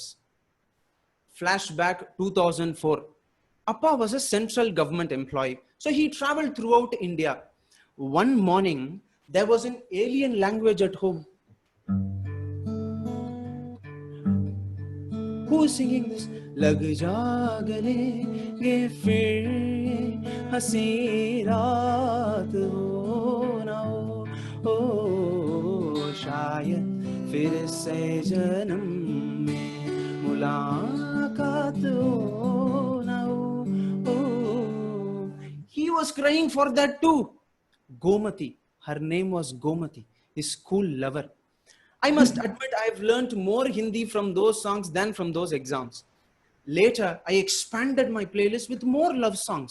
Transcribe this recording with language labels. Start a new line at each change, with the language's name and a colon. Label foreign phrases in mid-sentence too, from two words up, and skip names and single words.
English: Flashback 2004. Appa was a central government employee, so he traveled throughout India. One morning, there was an alien language at home. Who is singing this?
Hindi: लग जा गले गे फिर हसी रात हो न हो शायद फिर से जनम में मुलाक़ात हो न हो.
English: He was crying for that too. Gomati, her name was Gomati, his school lover. I must admit I've learned more Hindi from those songs than from those exams. Later, I expanded my playlist with more love songs.